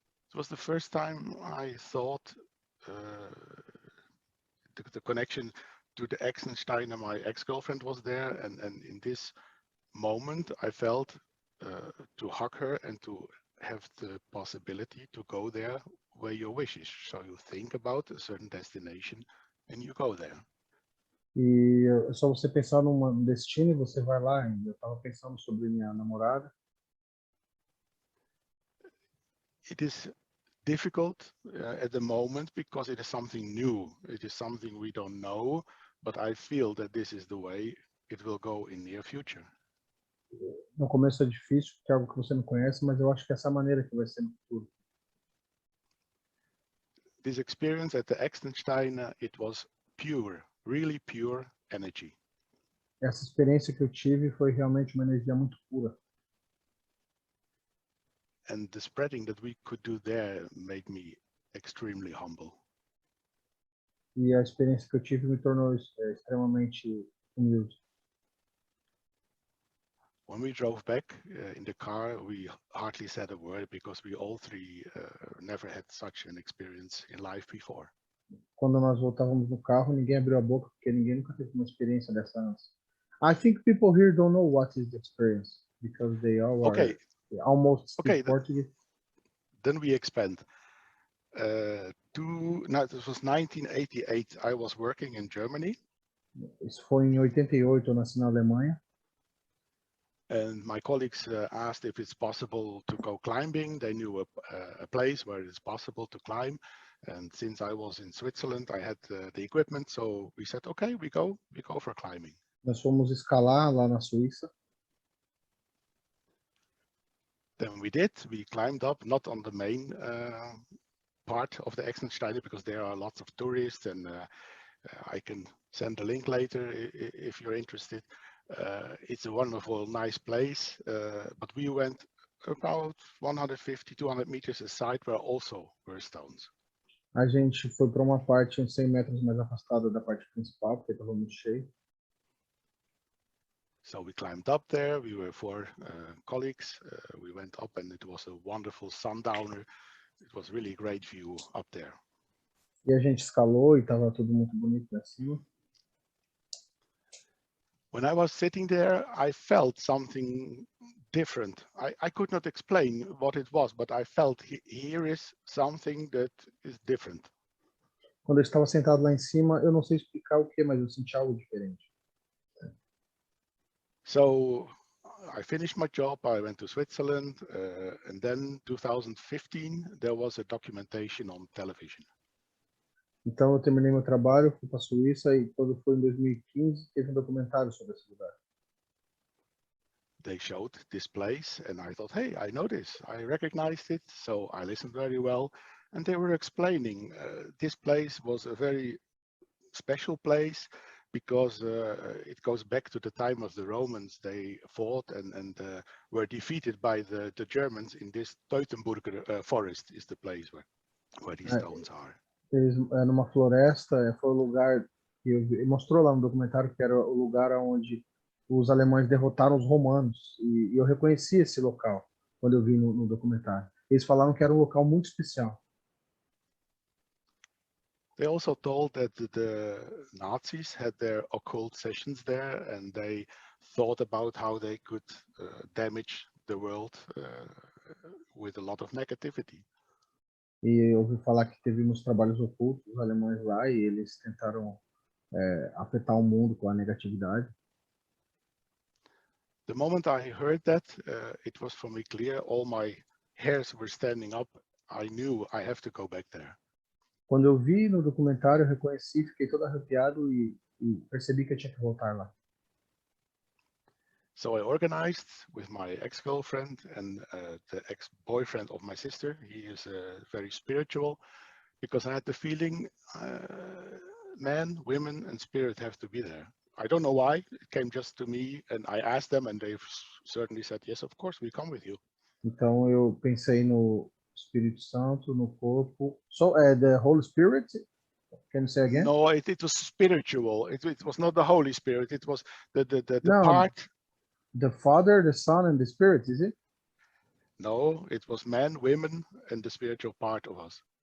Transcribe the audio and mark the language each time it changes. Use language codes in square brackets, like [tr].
[en] It was the first time I thought the connection to the Exensteiner, my ex-girlfriend was there, and in this moment I felt to hug her and to have the possibility to go there where your wish is. So you think about a certain destination and you go there. [pt] E é só você pensar num destino e você vai lá. Eu estava pensando sobre minha namorada. [en] It is difficult at the moment because it is something new. It is something we don't know, but I feel that this is the way it will go in near future. [pt] No começo é difícil, porque é algo que você não conhece, mas eu acho que essa é a maneira que vai ser no futuro. [en] This experience at the Extenstein, it was pure, really pure energy. [pt] Essa experiência que eu tive foi realmente uma energia muito pura. [en] And the spreading that we could do there made me extremely humble. [pt] E a experiência que eu tive me tornou extremamente humilde. [en] When we drove back in the car, we hardly said a word because we all three never had such an experience in life before. [pt] Quando nós voltávamos no carro, ninguém abriu a boca, porque ninguém nunca teve uma experiência dessa antes. [en] I think people here don't know what is the experience, because they all are almost speak Portuguese. Then we expand. This was 1988. I was working in Germany. [pt] Isso foi em 88, eu nasci na Alemanha. [en] And my colleagues asked if it's possible to go climbing. They knew a place where it's possible to climb. And since I was in Switzerland, I had the equipment. So we said, okay, we go for climbing. [pt] Nós fomos escalar lá na Suíça. [en] Then we did. We climbed up, not on the main part of the Extensteine because there are lots of tourists, and I can send a link later if you're interested. It's a wonderful, nice place, but we went about 150, 200 meters aside where also were stones. [pt] A gente foi para uma parte uns 100 metros mais afastada da parte principal, porque estava muito cheio. [en] So we climbed up there. We were four colleagues. We went up, and it was a wonderful sundowner. It was really a great view up there. [pt] E a gente escalou e estava tudo muito bonito lá cima. [en] When I was sitting there, I felt something different. I could not explain what it was, but I felt here is something that is different. [pt] Quando eu estava sentado lá em cima, eu não sei explicar o que, mas eu senti algo diferente. [en] So I finished my job. I went to Switzerland, and then 2015 there was a documentation on television. [pt] Então eu terminei meu trabalho, fui para a Suíça e quando foi em 2015 teve um documentário sobre esse lugar. [en] They showed this place, and I thought, hey, I know this. I recognized it, so I listened very well. And they were explaining this place was a very special place because it goes back to the time of the Romans. They fought and were defeated by the Germans in this Teutoburger forest is the place where these stones are. [pt] Eles numa floresta, foi o lugar que mostrou lá no documentário que era o lugar onde os alemães derrotaram os romanos, e eu reconheci esse local quando eu vi no documentário. Eles falaram que era um local muito especial. [en] They also told that the Nazis had their occult sessions there, and they thought about how they could damage the world with a lot of negativity. [pt] E eu ouvi falar que teve uns trabalhos ocultos dos alemães lá e eles tentaram afetar o mundo com a negatividade. [en] The moment I heard that, it was for me clear. All my hairs were standing up. I knew I have to go back there. [pt] Quando eu vi no documentário, eu reconheci, fiquei todo arrepiado e percebi que eu tinha que voltar lá. [en] So I organized with my ex-girlfriend and the ex-boyfriend of my sister. He is very spiritual, because I had the feeling men, women, and spirit have to be there. I don't know why. It came just to me, and I asked them, and they've certainly said, yes, of course, we come with you. [pt] Então eu pensei no Espírito Santo, no corpo. [en] So the Holy Spirit? Can you say again? No, it was spiritual. It was not the Holy Spirit. It was the No, part. The Father, the Son, and the Spirit, is it? No, it was men, women, and the spiritual part of us.